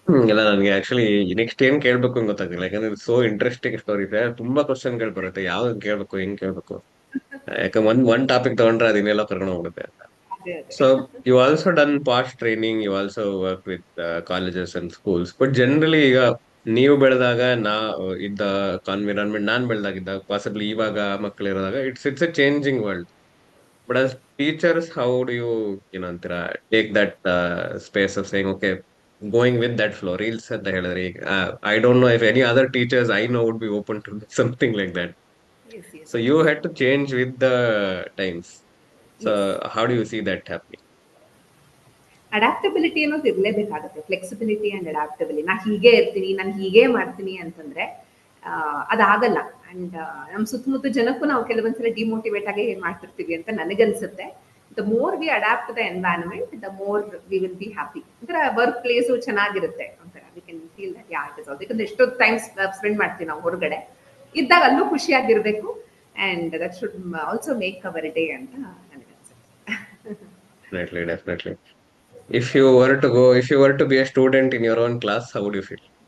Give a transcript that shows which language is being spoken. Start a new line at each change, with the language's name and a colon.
Kannada: ಇಲ್ಲ, ನನಗೆ actually next ಏನ್ ಕೇಳ್ಬೇಕು ಅಂತ ಗೊತ್ತಾಗಿಲ್ಲ, ಯಾಕಂದ್ರೆ
English: so interesting story
Kannada: ಇದೆ. ತುಂಬಾ ಕ್ವಶನ್ಗಳು ಬರುತ್ತೆ, ಯಾವ್ದು ಕೇಳ್ಬೇಕು, ಹೆಂಗ್ ಕೇಳ್ಬೇಕು. ಯಾಕಂದ್ರೆ ಒಂದ್ ಟಾಪಿಕ್ ತಗೊಂಡ್ರೆ ಅದನ್ನೆಲ್ಲ ಕರ್ಕೊಂಡು ಹೋಗುತ್ತೆ.
English: So you also done POSH training, you also work with colleges and schools, but generally
Kannada: ಈಗ ನೀವು ಬೆಳೆದಾಗ ಇದ್ದ ಕಾನ್ವಿರಾನ್ಮೆಂಟ್, ನಾನ್ ಬೆಳೆದಾಗಿದ್ದಾಗ, ಪಾಸಿಬ್ಲಿ ಇವಾಗ ಮಕ್ಕಳಿರೋದಾಗ,
English: It's a changing world. But as teachers, how do you
Kannada: ಅಂತೀರಾ
English: Take that space of saying okay, going with that flow?
Kannada: Reels ಅಂತ ಹೇಳಿದ್ರೆ ಈಗ
English: I don't know if any other teachers I know would be open to something like that. So you had to change with the times. So how do you see that happening?
Kannada: Adaptability ಅನ್ನೋದು ಇರಲೇಬೇಕಾಗುತ್ತೆ. Flexibility and adaptability. ನಾ ಹೀಗೆ ಇರ್ತೀನಿ, ನಾನು ಹೀಗೆ ಮಾಡ್ತೀನಿ ಅಂತಂದ್ರೆ ಅದಾಗಲ್ಲ. And ನಮ್ಮ ಸುತ್ತಮುತ್ತ ಜನಕ್ಕೂ ನಾವು ಕೆಲವೊಂದ್ಸಲ ಡಿಮೋಟಿವೇಟ್ ಆಗಿ ಮಾಡ್ತಿರ್ತೀವಿ ಅಂತ ನನಗನ್ಸುತ್ತೆ.
English: The more we adapt the environment, the more we will be happy.
Kannada: ಅಂದ್ರೆ ವರ್ಕ್ ಪ್ಲೇಸು ಚೆನ್ನಾಗಿರುತ್ತೆ, ಒಂಥರ
English: we can feel that yeah it is also,
Kannada: ಯಾಕಂದ್ರೆ ಎಷ್ಟೊಂದು ಟೈಮ್ ಸ್ಪೆಂಡ್ ಮಾಡ್ತೀವಿ ನಾವು ಹೊರಗಡೆ ಇದ್ದಾಗ, ಅಲ್ಲೂ ಖುಷಿಯಾಗಿರ್ಬೇಕು
English: and that should also make our day
Kannada: ಅಂತ ನನಗೆ ಅನ್ಸುತ್ತೆ.
English: Definitely. If you were to be a student in your own class, how would you feel?